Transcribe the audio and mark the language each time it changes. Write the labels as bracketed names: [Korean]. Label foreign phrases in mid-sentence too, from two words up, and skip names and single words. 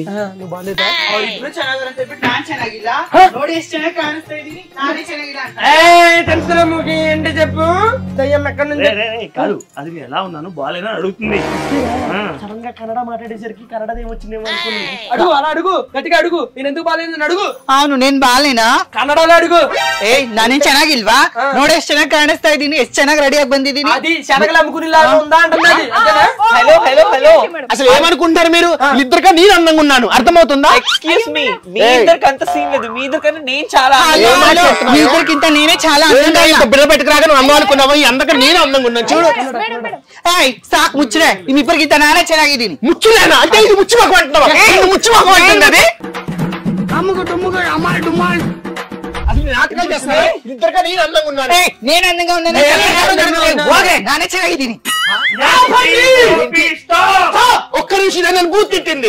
[Telugu] నువ్వు బాగాలేదా? ఏంటి చెప్పు, దయ్యం ఎక్కడి నుంచి? కాదు, అది ఎలా ఉన్నాను బాగాలేనా అడుగుతుంది. సడన్ గా కన్నడ మాట్లాడేసరికి కన్నడ ఏమొచ్చిందేమో అనుకున్నాను. అడుగు, అలా అడుగు, గట్టిగా అడుగు. నేను ఎందుకు బాగాలేదు అడుగు. అవును, నేను ಬಾಲೇನಾ? [Kannada] ಕನ್ನಡದಲ್ಲಿ ಅಡುಗು. ಏಯ್, ನಾನೇನ್ ಚೆನ್ನಾಗಿಲ್ವಾ? ನೋಡಿ ಎಷ್ಟು ಚೆನ್ನಾಗಿ ಕಾಣಿಸ್ತಾ ಇದ್ದೀನಿ, ಎಷ್ಟು ಚೆನ್ನಾಗಿ ರೆಡಿ ಆಗಿ ಬಂದಿದ್ದೀನಿ. [Telugu] అది శనగలు అమ్ముకునేలాగా ఉందా అంటున్నది. హలో హలో హలో, అసలు ఏమనుకుంటారు మీరు? ఇద్దరికన్నా నేను అందంగా ఉన్నాను, అర్థమవుతుందా? [English] excuse me, [Telugu] మీ ఇద్దరికి అంత సీన్ లేదు, మీ ఇద్దరికన్నా నేను చాలా. మీ ఇద్దరికింత నేనే చాలా అందంగా ఇంత బిడ్డ పెట్టుకురాగా నువ్వు అమ్మ అనుకున్నావా? అందరికన్నా నేను అందంగా ఉన్నాను చూడు. [Kannada] ಏಯ್, ಸಾಕು ಮುಚ್ಚರೆ, ನಿಮ್ಮಿಬ್ಬರಿಗಿಂತ ನಾನೇ ಚೆನ್ನಾಗಿದ್ದೀನಿ. [Telugu] ముచ్చులేనా అంటే? ఇది ముచ్చు మాకు అంటున్నావా? ముచ్చు మాకు అంటుంది అది. ఇద్దరికన్నా నేను అందంగా ఉన్నాను. నేను అందంగా ఉన్నాను, [Kannada] ನಾನೇ ಚೆನ್ನಾಗಿದ್ದೀನಿ. [Telugu] ఒక్క నిమిషం, నన్ను బూత్ తిట్టింది.